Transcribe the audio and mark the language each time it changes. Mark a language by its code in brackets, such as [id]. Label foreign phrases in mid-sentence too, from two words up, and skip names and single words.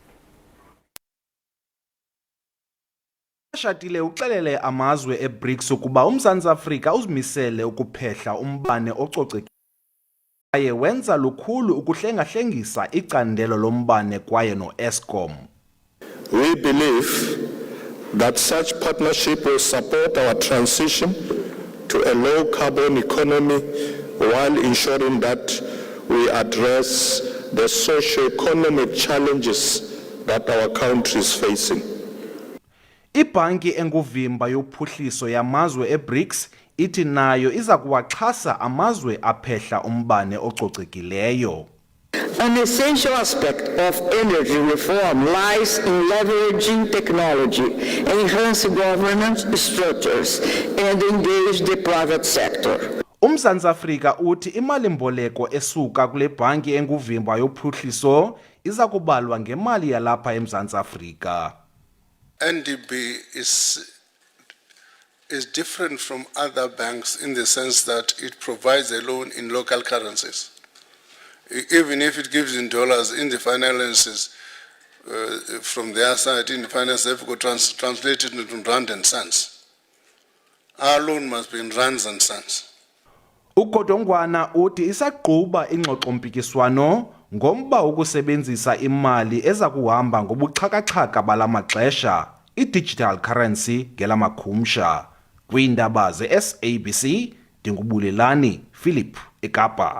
[xh] Mashatile uxelele amazwe eBRICS ukuba uMzantsi Afrika uzimisele ukuphehla umbane ococekile kwaye wenza lukhulu ukuhlengahlengisa icandelo lombane kwaye no-Eskom. [en] We believe that such partnership will support our transition to a low-carbon economy while ensuring that we address the socio-economic challenges that our country is facing. [xh] Ibhanki enguvimba yophuhliso yamazwe eBRICS ithi nayo iza kuwaxhasa amazwe aphehla umbane ococekileyo. [en] An essential aspect of energy reform lies in leveraging technology, enhance governance structures, and engage the private sector. [xh] UMzantsi Afrika uthi imali-mboleko esuka kule bhanki enguvimba yophuhliso iza kubalwa ngemali yalapha eMzantsi Afrika. [en] NDB is different from other banks in the sense that it provides a loan in local currencies. Even if it gives in dollars in the finances from their side, in the finance, they've got translated into rand and cents. Our loan must be in rands and cents. [xh] uGodongwana uthi isaqhuba ingxoxo-mpikiswano ngomba ukusebenzisa imali eza kuhamba ngobuxhakaxhaka bala maxesha, i- [en] digital currency [xh] ngelamakhumsha. Kwiindaba ze-SABC, Ndingubulelani Philip, eKapa.